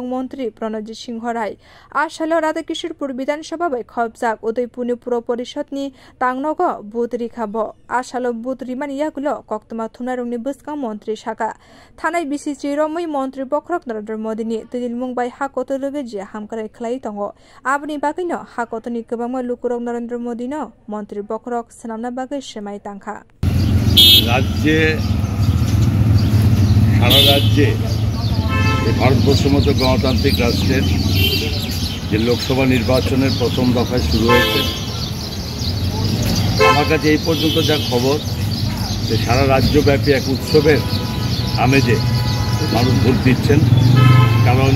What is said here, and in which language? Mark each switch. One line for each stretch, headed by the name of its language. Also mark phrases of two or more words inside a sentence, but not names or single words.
Kok Borok: मंत्री प्रणजित सिंह राय आसालो राधाकिशोरपुर विधानसभा बाय खबजाक उदयपुरनि पुर परिषदनि तांगनगो बुथ रिखाबो आसालो बुथ रिमानि यागुलो कक्तमा थुनारंनि बसका मंत्री शाखा थानाय बिसि चिरमै मंत्री बखरक नरेंद्र मोदीनि तिदिलमुं बाय हाकत लोगोजे हामकाराय खलाई दंगो आबनि बागैनो हाकतनि गोबां लुकुरक नरेंद्र मोदीनो मंत्री बखरक सनामना बागै सेमाय तांखा
Bangla: রাজ্যে সারা রাজ্যে ভারতবর্ষের মতো গণতান্ত্রিক রাষ্ট্রের যে লোকসভা নির্বাচনের প্রথম দফায় শুরু হয়েছে আমার কাছে এই পর্যন্ত যা খবর যে সারা রাজ্যব্যাপী এক উৎসবের আমেজে মানুষ ভোট দিচ্ছেন কারণ